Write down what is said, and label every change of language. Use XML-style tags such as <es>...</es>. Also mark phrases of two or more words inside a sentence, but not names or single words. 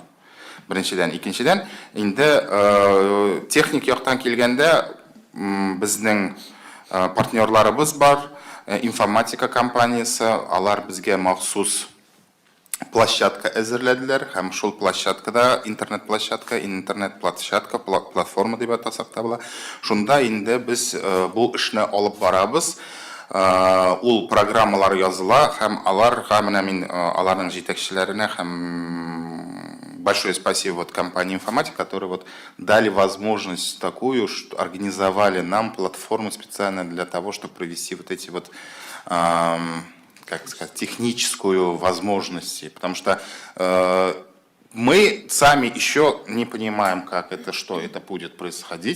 <tt>Беренчедән, икенчедән, инде техник яктан килгәндә безнең партнерларыбыз бар, информатика компаниясе, алар безгә махсус площадка әзерләделәр, һәм шул площадкада интернет-площадка, платформа дип атасак та була. Шунда инде біз бу эшне алып барабыз. Ул программалар языла, һәм аларга менә мин аларның җитәкчеләренә һәм</tt> <ru>большое спасибо вот компании «Информатик», которые вот дали возможность такую, что организовали нам платформу специально для того, чтобы провести вот эти вот как сказать, техническую возможность, потому что мы сами еще не понимаем, как это, что это будет происходить.</ru>